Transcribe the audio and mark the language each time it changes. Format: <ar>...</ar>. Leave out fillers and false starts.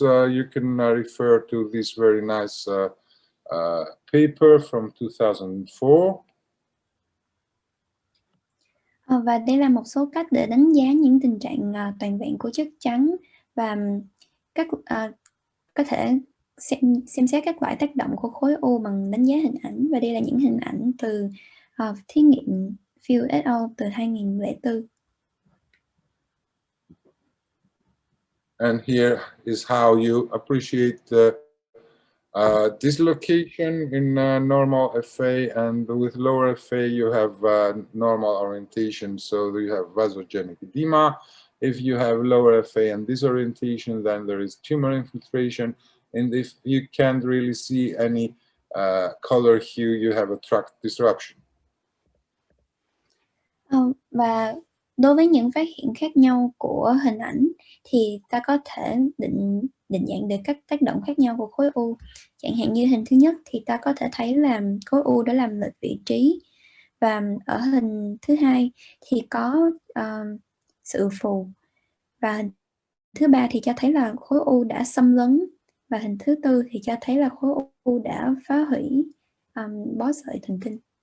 <en>You can refer to this very nice paper from 2004.</en> <vi>Và đây là một số cách để đánh giá những tình trạng toàn vẹn của chất trắng, và có thể xem xét các loại tác động của khối u bằng đánh giá hình ảnh. Và đây là những hình ảnh từ thí nghiệm Field et al. Từ 2004.</vi> <en>And here is how you appreciate the dislocation in normal FA, and with lower FA you have normal orientation, so you have vasogenic edema. If you have lower FA and disorientation, then there is tumor infiltration, and if you can't really see any color hue, you have a tract disruption.</en> <vi>Và đối với những phát hiện khác nhau của hình ảnh thì ta có thể định dạng được các tác động khác nhau của khối u. Chẳng hạn như hình thứ nhất thì ta có thể thấy là khối u đã làm lệch vị trí, và ở hình thứ hai thì có sự phù, và hình thứ ba thì cho thấy là khối u đã xâm lấn, và hình thứ tư thì cho thấy là khối u đã phá hủy bó sợi thần kinh.</vi>